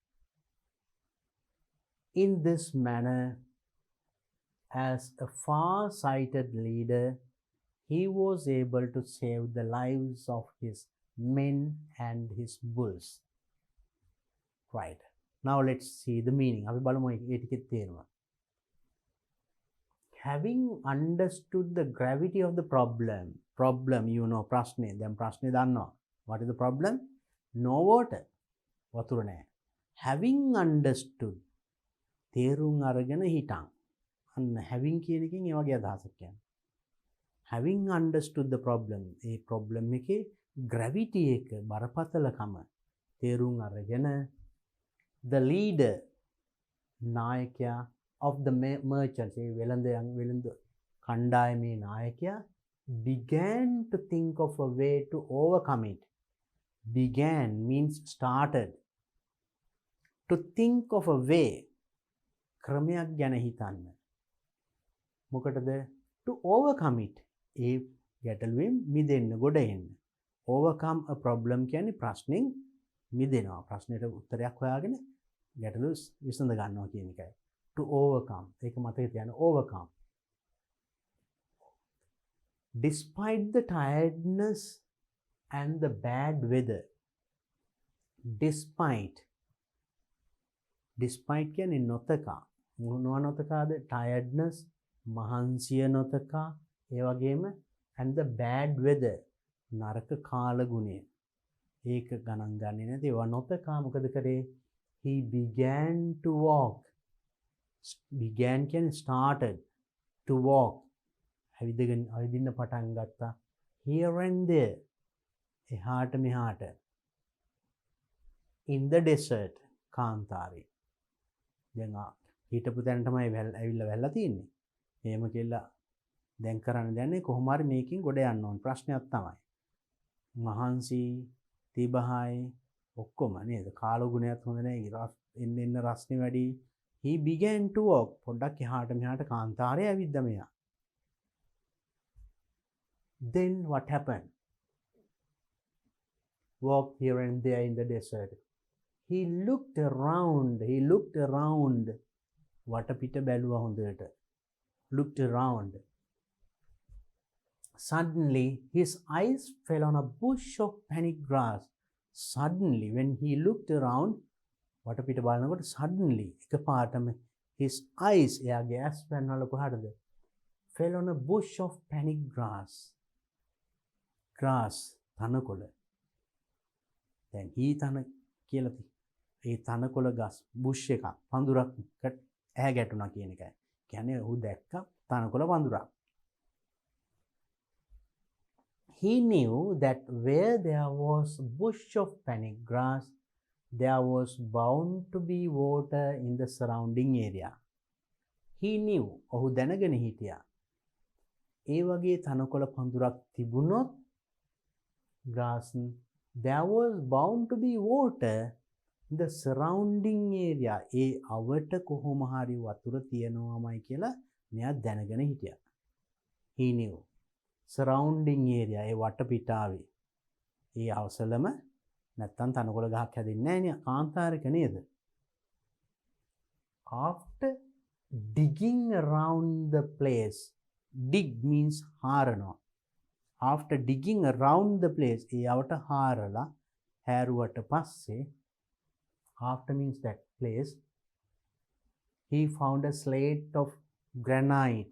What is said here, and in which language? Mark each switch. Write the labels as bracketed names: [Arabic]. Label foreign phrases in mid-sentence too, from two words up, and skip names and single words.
[English] In this manner, as a far-sighted leader, he was able to save the lives of his men and his bulls. Right. Now let's see the meaning. [Sinhala] අපි බලමු ඒ ටිකේ තේරුම. [English] Having understood the gravity of the problem, you know, [Sinhala] ප්‍රශ්නේ. දැන් ප්‍රශ්නේ දන්නවා. [English] What is the problem? No water. [Sinhala] වතුර නැහැ. [English] Having understood. [Sinhala] තේරුම් අරගෙන හිටන්. අන්න having කියන එකෙන් ඒ වගේ අදහසක් කියන්නේ. [English] Having understood the problem, [Sinhala] ඒ problem එකේ gravity එක බරපතලකම තේරුම් අරගෙන [English] the leader, [Sinhala] නායකයා [English] of the merchants, [Sinhala] ඒ වෙළඳ කණ්ඩායමේ නායකයා [English] began to think of a way to overcome it. Began means started. To think of a way, [Sinhala] ක්‍රමයක් ගැන හිතන්න. මොකටද? [English] To overcome it. [Sinhala] ඒ ගැටලුවෙන් මිදෙන්න, ගොඩ එන්න. [English] Overcome a problem [Sinhala] කියන්නේ ප්‍රශ්නෙන් මිදෙනවා. ප්‍රශ්නෙට උත්තරයක් හොයාගෙන ගැටලුව විසඳ ගන්නවා කියන එකයි. [English] To overcome. [Sinhala] ඒක මතක තියාගන්න. [English] Overcome. Despite the tiredness and the bad weather. [Sinhala] Despite කියන්නේ නොතකා. මොනවා නොතකාද? Tiredness, මහන්සිය නොතකා, ඒ වගේම [English] and the bad weather, [Sinhala] නරක කාලගුණය. ඒක ගණන් ගන්නේ නැති ඒවා නොතකා මොකද කරේ? [English] He began to walk. Began කියන්නේ started to walk. [Sinhala] ඇවිදින්න පටන් ගත්තා. [English] Here and there. [Sinhala] එහාට මෙහාට. [English] In the desert. [Sinhala] කාන්තාරේ. දැන් හිටපු තැන තමයි ඇවිල්ලා වැල්ලා තියෙන්නේ. එහෙම කියලා දැන් කරන්න දැන්නේ කොහොම හරි මේකෙන් ගොඩ යන්න ඕන. ප්‍රශ්නයක් තමයි. මහන්සි තිබහයි ඔක්කොම නේද? කාලගුණයත් හොඳ නැහැ. එන්න රස්නේ වැඩි. [English] He began to walk. [Sinhala] පොඩ්ඩක් එහාට මෙහාට කාන්තාරේ ඇවිද්දා මෙයා. [English] Then what happened? Walk here and there in the desert. He looked around. [Sinhala] වටපිට බැලුවා හොඳට. [English] Looked around. Suddenly, his eyes fell on a bush of panic grass. Suddenly, when he looked around, [Sinhala] වටපිට බලනකොට suddenly එකපාරටම [English] his eyes, [Sinhala] එයාගේ ඇස් පැනවල කොහටද? [English] fell on a bush of panic grass. Grass, [Sinhala] තනකොළ. දැන් හී තන කියලා ඒ තනකොළ ගස් බුෂ් එකක් පඳුරක් ඇහැ ගැටුණා කියන එකයි. කියන්නේ ඔහු දැක්ක තනකොළ පඳුරක්. [English] He knew that where there was a bush of panic grass, there was bound to be water in the surrounding area. He knew, [Sinhala] ඔහු දැනගෙන හිටියා. ඒ වගේ තනකොළ පඳුරක් තිබුණොත් [English] grass, there was bound to be water in the surrounding area. [Sinhala] ඒ අවට කොහොම හරි වතුර තියෙනවාමයි කියලා මෙයා දැනගෙන හිටියා. [English] He knew. Surrounding area, [Sinhala] ඒ වටපිටාවේ. ඒ අවසලම නැත්තම් තනකොළ ගහක් හැදෙන්නේ නැහැ නේ කාන්තාරයක නේද? [English] After digging around the place, dig means හාරනවා. After digging around the place, [Sinhala] ඒ අවට හාරලා හැරුවට පස්සේ, [English] after means that place, he found a slate of granite.